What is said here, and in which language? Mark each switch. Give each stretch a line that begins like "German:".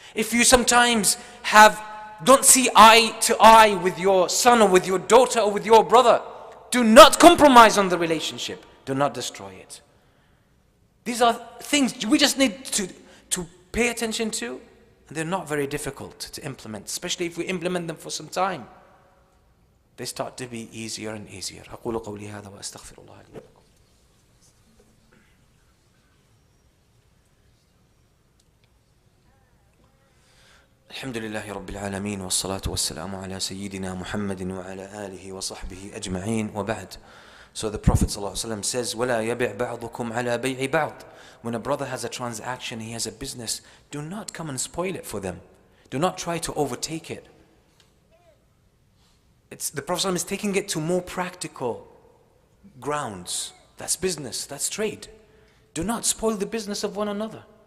English: If you sometimes don't see eye to eye with your son or with your daughter or with your brother, do not compromise on the relationship. Do not destroy it. These are things we just need to pay attention to. And they're not very difficult to implement, especially if we implement them for some time. They start to be easier and easier.
Arabic: أقول قولي هذا وأستغفر الله لي ولكم. الحمد لله رب العالمين والصلاة والسلام على سيدنا محمد وعلى آله وصحبه أجمعين وبعد.
English: So the Prophet ﷺ says,
Arabic: وَلَا يَبِعْ بَعْضُكُمْ عَلَى بَيْعِ بَعْضٍ.
English: When a brother has a transaction, he has a business, do not come and spoil it for them. Do not try to overtake it. The Prophet ﷺ is taking it to more practical grounds. That's business, that's trade. Do not spoil the business of one another.